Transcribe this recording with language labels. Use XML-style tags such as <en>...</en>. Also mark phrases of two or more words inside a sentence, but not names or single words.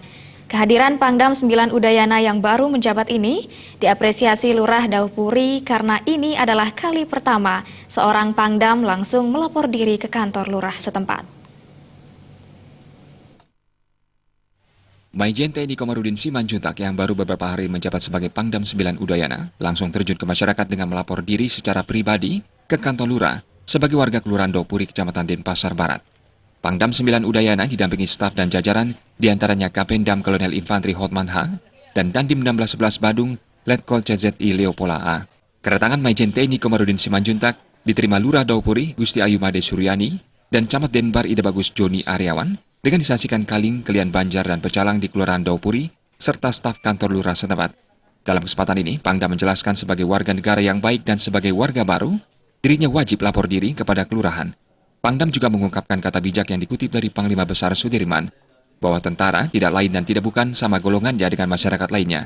<id>Kehadiran Pangdam 9 Udayana yang baru menjabat ini diapresiasi Lurah Dauh Puri karena ini adalah kali pertama seorang Pangdam langsung melapor diri ke kantor Lurah setempat. Maijen TNI Komarudin Simanjuntak yang baru beberapa hari menjabat sebagai Pangdam 9 Udayana langsung terjun ke masyarakat dengan melapor diri secara pribadi ke kantor Lurah sebagai warga Kelurahan Dauh Puri, Kecamatan Denpasar Barat. Pangdam 9 Udayana didampingi staf dan jajaran diantaranya Kapendam Kolonel Infantri Hotman H. dan Dandim 1611 Badung Letkol CZI Leopola A. Kedatangan Maijen TNI Komarudin Simanjuntak diterima Lurah Dauh Puri Gusti Ayumade Suryani dan Camat Denbar Ida Bagus Joni Aryawan dengan disaksikan Kaling, Kelian Banjar, dan Pecalang di Kelurahan Dauh Puri, serta staf kantor Lurah setempat. Dalam kesempatan ini, Pangdam menjelaskan sebagai warga negara yang baik dan sebagai warga baru, dirinya wajib lapor diri kepada kelurahan. Pangdam juga mengungkapkan kata bijak yang dikutip dari Panglima Besar Sudirman, bahwa tentara tidak lain dan tidak bukan sama golongannya dengan masyarakat lainnya.</id>